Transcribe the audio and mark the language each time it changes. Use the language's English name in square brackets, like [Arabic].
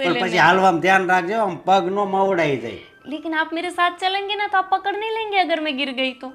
[Gujarati] પણ [Hindi] लेने [Gujarati] પછી હાલવામાં ધ્યાન રાખજો આમ પગ નો મવડાઈ જાય. [Hindi] लेकिन आप मेरे साथ चलेंगे ना तो आप पकड़ नहीं लेंगे अगर मैं गिर गई तो।